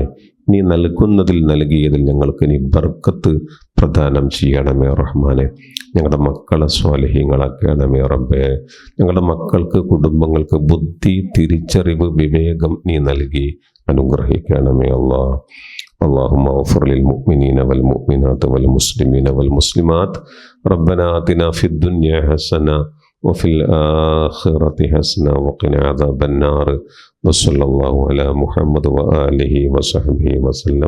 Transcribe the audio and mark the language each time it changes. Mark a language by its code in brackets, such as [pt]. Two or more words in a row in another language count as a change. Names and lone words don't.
[ml] നീ നൽകുന്നതിൽ നൽകിയതിൽ ഞങ്ങൾക്ക് നീ ബർക്കത്ത് പ്രദാനം ചെയ്യണമേ റഹ്മാനെ. ഞങ്ങളുടെ മക്കളെ സ്വാലിഹീങ്ങളാക്കണമേ റബ്ബേ. ഞങ്ങളുടെ മക്കൾക്ക് കുടുംബങ്ങൾക്ക് ബുദ്ധി, തിരിച്ചറിവ്, വിവേകം നീ നൽകി അനുഗ്രഹിക്കണമേ അല്ലാഹ്. [ar] اللهم اغفر للمؤمنين والمؤمنات والمسلمين والمسلمات. ربنا آتنا في الدنيا حسنة وفي الآخرة حسنة وقنا عذاب النار. وصلى الله على محمد وآله وصحبه وسلم.